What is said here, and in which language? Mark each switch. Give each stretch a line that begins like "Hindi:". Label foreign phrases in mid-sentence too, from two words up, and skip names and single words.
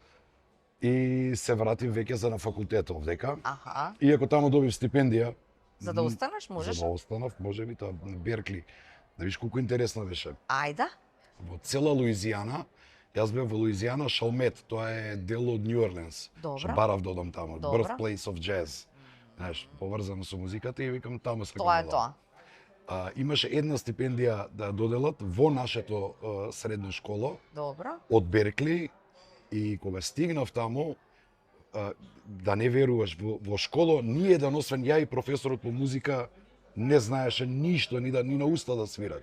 Macedonian: И се вратив веќе за на факултет овдека. Аха. Иако таму добив стипендија. За да останеш, можеш? За да останав, можеби тоа на Беркли. Да видиш колку интересно беше. Ајде. Во цела Луизијана, јас бев во Луизијана, Шалмет, тоа е дел од Нью Орлеанс. Добро. Што барав да одам таму, Добро.
English: Birthplace of Jazz.
Macedonian: Знаеш, поврзано со музиката и викам таму сакам Тоа е да тоа. одам. Имаше една стипендија да доделат во нашето средно школо Добро. од Беркли и кога стигнав таму, да не веруваш, во школо ниеден освен ја и професорот по музика не знаеше ништо, ни на уста да свират.